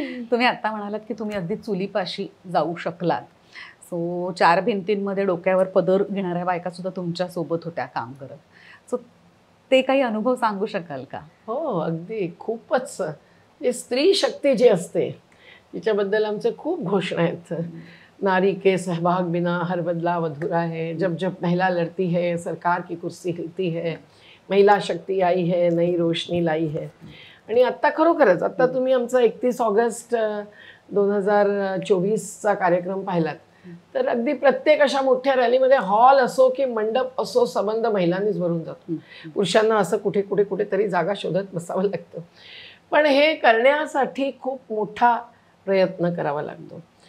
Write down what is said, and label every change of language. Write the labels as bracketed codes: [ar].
[mr] तुम्ही आता म्हणालात की तुम्ही अगदी चुलीपाशी जाऊ शकलात. सो 4 भिंतींमध्ये डोक्यावर पदर घेणाऱ्या बायका सुद्धा तुमच्या सोबत होत्या काम करत. सो ते काही अनुभव सांगू शकाल का? हो, अगदी खूपच. स्त्री शक्ती जी असते तिच्याबद्दल आमचे खूप घोषणा आहेत. [hi] नारी के सहभाग बिना हर बदलाव अधूरा है, जब जब महिला लड़ती है सरकार की कुर्सी हिलती है, महिला शक्ती आई है, नई रोशनी लाई है. [mr] आणि आत्ता खरोखरच आता तुम्ही आमचा 31 ऑगस्ट 2024चा कार्यक्रम पाहिलात तर अगदी प्रत्येक अशा मोठ्या रॅलीमध्ये हॉल असो की मंडप असो संबंध महिलांनीच भरून जातो. पुरुषांना असं कुठेतरी जागा शोधत बसावं लागतं. पण हे करण्यासाठी खूप मोठा प्रयत्न करावा लागतो.